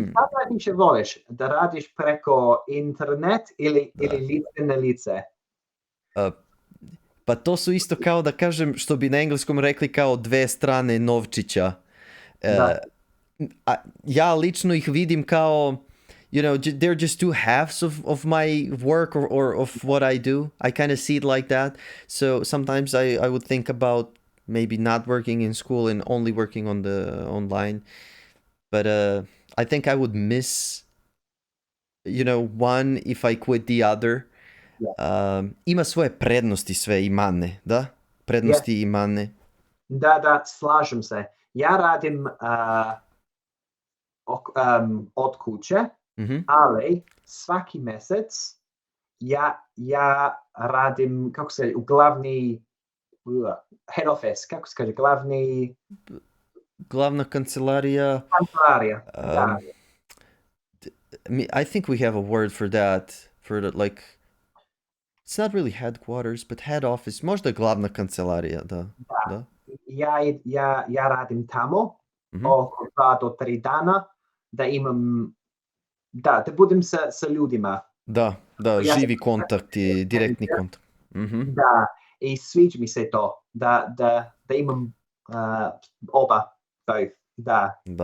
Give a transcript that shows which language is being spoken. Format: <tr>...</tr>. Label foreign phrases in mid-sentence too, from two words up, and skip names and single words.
<sr>I kada više voliš? Da radiš preko internet ili lice na lice? Pa to su isto kao da kažem, što bi na engleskom rekli kao dve strane novčića. Ja lično ih vidim kao,</sr> <en>they're just two halves of my work or of what I do. I kind of see it like that. So sometimes I would think about maybe not working in school and only working on the online. But I think I would miss, one if I quit the other.</en> <sr>Ima svoje prednosti sve i mane, da? Prednosti i mane. Da, slažem se. Ja radim od kuće, ali svaki mesec ja radim, kako se u glavni</sr> <en>head office,</en> <sr>kako se kaže, glavna kancelarija. Da.</sr> <en>I think we have a word for that, like, it's not really headquarters, but head office,</en> <sr>možda glavna kancelarija, da. Ja radim tamo oko 2 do 3 dana, da imam, da budem sa ljudima. Da, živi kontakt i direktni kontakt. Da, i sviđa mi se to, da imam oba, da.</sr>